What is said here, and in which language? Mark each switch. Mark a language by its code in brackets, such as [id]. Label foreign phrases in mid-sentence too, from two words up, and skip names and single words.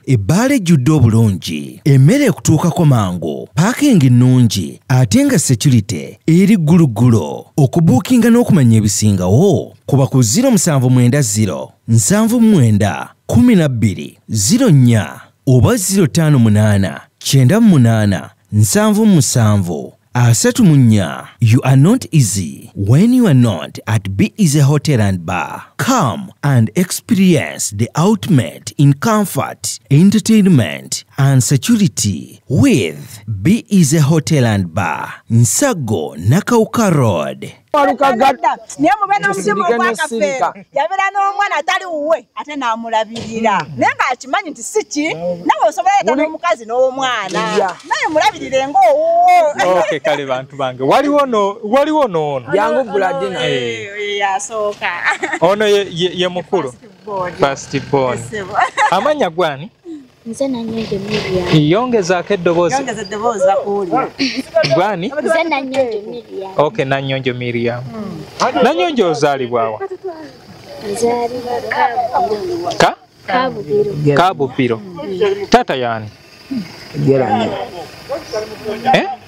[lg] Ebbaala ejjudde obulungi, emmere ekutuukako mangu, paakingi nnungi, ate nga security eri gguluggulo. Okubuukinga n'okumanya ebisingawo, kuba ku zero musanvu mwenda zero, nsanvu mwenda, kumi na bbiri, zero nnya oba zero ttaano munaana, kyenda mu munaana, nsanvu mu musanvu, asatu mu nnya. [en] You are not easy when you are not at Be Easy Hotel and Bar. Come and experience the ultimate in comfort, entertainment and security with Be Easy Hotel and Bar, Nsago, Nakauka Road. [lg] Waluka gadda. Naye mubeera n'omuzimu Tusindike ogwa ne Kafeero. sirika. Yabeera n'omwana atali wuwe, ate n'amulabirira. Mm. Naye ng'akimanyi nti si ki, nawe osobola leeta Wuli- n'omukazi n'omwana. Ya. Naye mulabirire ng'owuwo. Okay, kale bantu bange. Waliwo no-, waliwo n'ono. Yangu Buladina. Eh. Eh, yasooka. Ono ye, ye, ye mukulu? [en] First born. First born. Yes, sir. [lg] Amannya gwani? Nze Nanyonjo Miriam. Yongezaako eddoboozi. Yongeza eddoboozi bakuwulira. Gwani? Nze Nanyonjo Miriam. Okay, Nanyonjo Miriam. Mm. Nanyonjo ozaalibwa wa? Nzaalibwa Kabubiro. Ka? Kabubiro. Kabubiro. Taata yani? Gerani. Eh?